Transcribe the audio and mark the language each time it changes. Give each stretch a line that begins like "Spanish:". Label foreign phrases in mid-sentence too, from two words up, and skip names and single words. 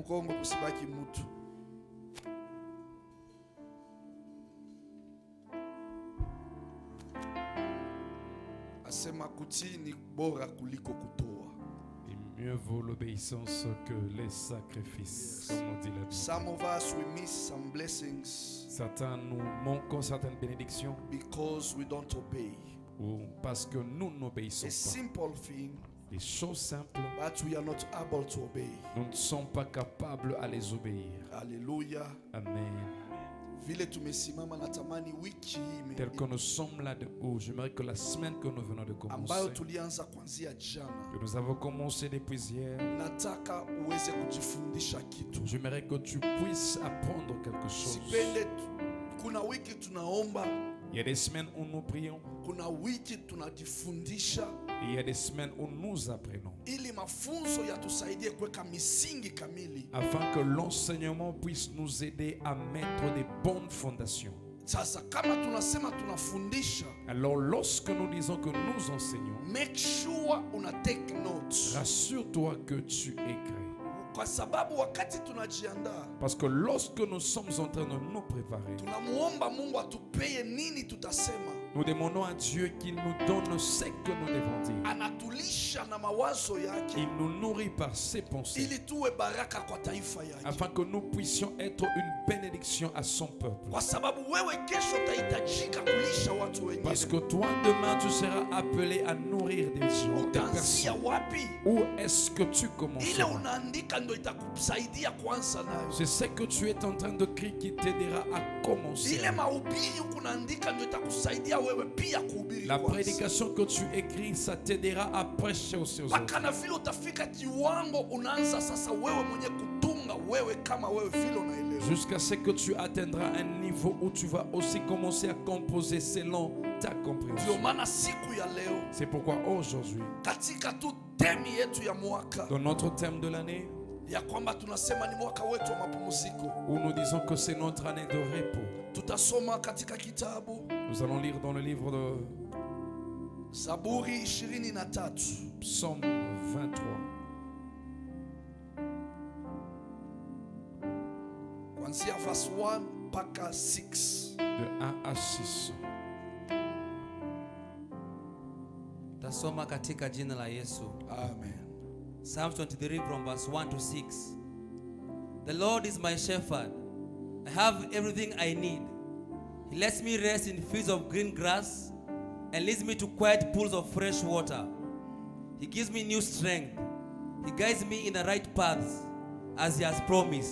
French: Et mieux vaut l'obéissance que les sacrifices, comme on dit la Bible.
English: Some of us we miss some blessings.
French: Certains nous manquons certaines bénédictions
English: Because we don't obey.
French: ou parce que nous n'obéissons
English: A
French: pas.
English: simple thing,
French: Des choses simples,
English: but we are not able to obey.
French: nous ne sommes pas capables à les obéir. Hallelujah. Amen.
Swahili: Vile tumesimama natamani wiki hii
French: Tel que nous sommes là de haut, j'aimerais que la semaine que nous venons de commencer,
Swahili: ambayo tulianza kuanzia jana,
French: que nous avons commencé depuis hier,
Swahili: nataka uweze kujifundisha kitu.
French: j'aimerais que tu puisses apprendre quelque chose.
Swahili: Sipende kuna wiki tunaomba,
French: Il y a des semaines où nous prions
Swahili: kuna wiki tunajifundisha,
French: et il y a des semaines où nous apprenons,
Swahili: ili mafunzo yatusaidie kuweka misingi kamili.
French: afin que l'enseignement puisse nous aider à mettre des bonnes fondations.
Swahili: Sasa kama tunasema tunafundisha,
French: Alors lorsque nous disons que nous enseignons,
English: make sure una take notes,
French: rassure-toi que tu écris.
Swahili: kwa sababu wakati tunajiandaa,
French: Parce que lorsque nous sommes en train de nous préparer,
Swahili: tunamuomba Mungu atupeye nini tutasema.
French: nous demandons à Dieu qu'il nous donne ce que nous devons dire.
Swahili: Anatulisha na mawazo yake,
French: Il nous nourrit par ses pensées,
Swahili: ili tuwe baraka kwa taifa yake.
French: afin que nous puissions être une bénédiction à son peuple.
Swahili: Kwa sababu wewe kesho utahitajika kulisha watu wengine.
French: Parce que toi, demain, tu seras appelé à nourrir des gens, des
Swahili: Utaanzia
French: personnes.
Swahili: wapi?
French: Où est-ce que tu
Swahili: Ile
French: commenceras?
Swahili: unaandika ndio itakusaidia kuanza nayo.
French: C'est ce que tu es en train de créer qui t'aidera à commencer.
Swahili: Ile mahubiri unaandika ndio itakusaidia wewe pia kuhubiri
French: La
Swahili: kwanza.
French: prédication que tu écris, ça t'aidera à prêcher aussi aux autres.
Swahili: Mpaka na vile utafika kiwango unaanza sasa wewe mwenye kutunga wewe kama wewe vile unaelewa.
French: Jusqu'à ce que tu atteindras un niveau où tu vas aussi commencer à composer selon ta
Swahili: Ndio
French: compréhension.
Swahili: maana siku ya leo
French: C'est pourquoi aujourd'hui,
Swahili: katika tu temi yetu ya mwaka
French: dans notre thème de l'année,
Swahili: ya kwamba tunasema ni mwaka wetu wa mapumziko,
French: où nous disons que c'est notre année de repos,
Swahili: tutasoma katika kitabu
French: nous allons lire dans le livre de
Swahili: Zaburi 23
French: Psaume 23,
Swahili: kuanzia verse 1 mpaka 6.
French: de 1 à 6.
Swahili: Tasoma katika jina la Yesu. Amen.
English: Psalms 23 from verse 1 to 6. The Lord is my shepherd. I have everything I need. He lets me rest in fields of green grass and leads me to quiet pools of fresh water. He gives me new strength. He guides me in the right paths as He has promised.